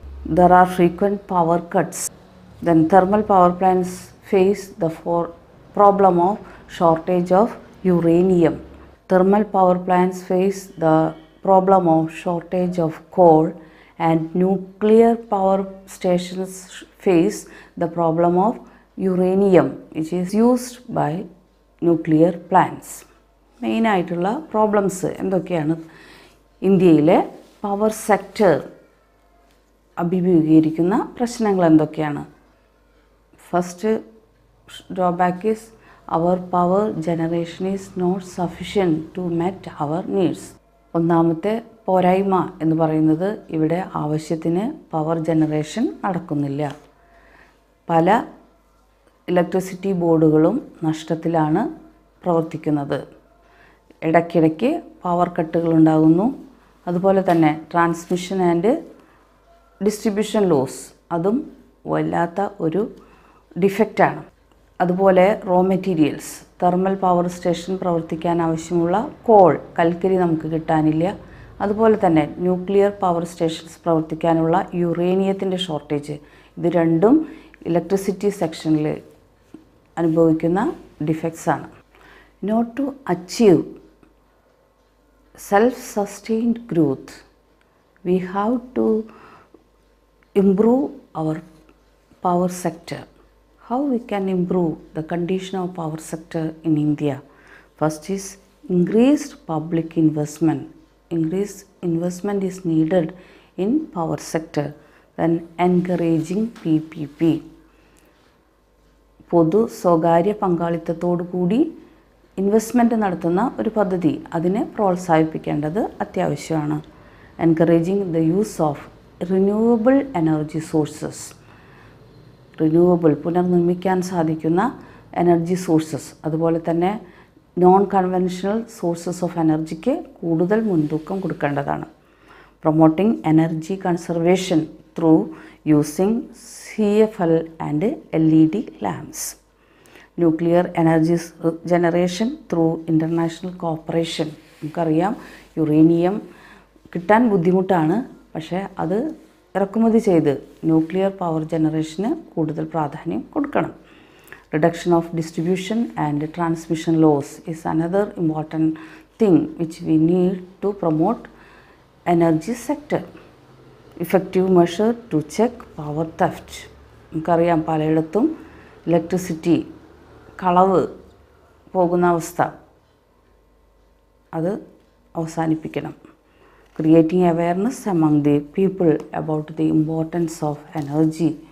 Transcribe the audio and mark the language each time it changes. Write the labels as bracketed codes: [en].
[en] There are frequent power cuts. Then thermal power plants face the problem of shortage of uranium. Thermal power plants face the problem of shortage of coal, and nuclear power stations face the problem of uranium, which is used by nuclear plants. [ml] Main ആയിട്ടുള്ള problems എന്തൊക്കെയാണ്? ഇന്ത്യയിലെ power sector അഭിമുഖീകരിക്കുന്ന പ്രശ്നങ്ങൾ എന്തൊക്കെയാണ്? [en] First drawback is our power generation is not sufficient to meet our needs. [ml] ഒന്നാമത്തെ പോരായ്മ എന്ന് പറയുന്നത് ഇവിടെ ആവശ്യത്തിന് പവർ ജനറേഷൻ നടക്കുന്നില്ല. പല ഇലക്ട്രിസിറ്റി ബോർഡുകളും നഷ്ടത്തിലാണ് പ്രവർത്തിക്കുന്നത്. ഇടയ്ക്കിടയ്ക്ക് പവർ കട്ടുകൾ ഉണ്ടാകുന്നു. അതുപോലെ തന്നെ ട്രാൻസ്മിഷൻ ആൻഡ് ഡിസ്ട്രിബ്യൂഷൻ ലോസ്, അതും വല്ലാത്ത ഒരു ഡിഫക്റ്റാണ്. അതുപോലെ raw materials, thermal power station പ്രവർത്തിക്കാൻ ആവശ്യമുള്ള കോൾ, കൽക്കരി നമുക്ക് കിട്ടാനില്ല. അതുപോലെ തന്നെ ന്യൂക്ലിയർ പവർ സ്റ്റേഷൻസ് പ്രവർത്തിക്കാനുള്ള യുറേനിയത്തിൻ്റെ ഷോർട്ടേജ്, ഇത് രണ്ടും ഇലക്ട്രിസിറ്റി സെക്ഷനിൽ അനുഭവിക്കുന്ന ഡിഫക്ട്സ് ആണ്. [en] Not to achieve self-sustained growth, we have to improve our power sector. How we can improve the condition of power sector in India? First is increased public investment. Increased investment is needed in power sector. Then encouraging PPP. [ml] പൊതു സ്വകാര്യ പങ്കാളിത്തത്തോടു കൂടി investment നടത്തുന്ന ഒരു പദ്ധതി, അതിനെ പ്രോത്സാഹിപ്പിക്കേണ്ടത് അത്യാവശ്യമാണ്. [en] Encouraging the use of renewable energy sources. [ml] Renewable, പുനർനിർമ്മിക്കാൻ സാധിക്കുന്ന എനർജി സോഴ്സസ്, അതുപോലെ തന്നെ [en] non conventional sources of എനർജിക്ക് [ml] കൂടുതൽ മുൻതൂക്കം കൊടുക്കേണ്ടതാണ്. [en] Promoting energy conservation through using CFL and LED lamps. Nuclear energy generation through international cooperation. [ml] നമുക്കറിയാം യുറേനിയം കിട്ടാൻ ബുദ്ധിമുട്ടാണ്, പക്ഷേ അത് ഇറക്കുമതി ചെയ്ത് ന്യൂക്ലിയർ പവർ ജനറേഷന് കൂടുതൽ പ്രാധാന്യം കൊടുക്കണം. [en] Reduction of distribution and transmission loss is another important thing which we need to promote energy sector. Effective measure to check power theft. [ml] നമുക്കറിയാം പലയിടത്തും ഇലക്ട്രിസിറ്റി കളവ് പോകുന്ന അവസ്ഥ, അത് അവസാനിപ്പിക്കണം. [en] Creating awareness among the people about the importance of energy.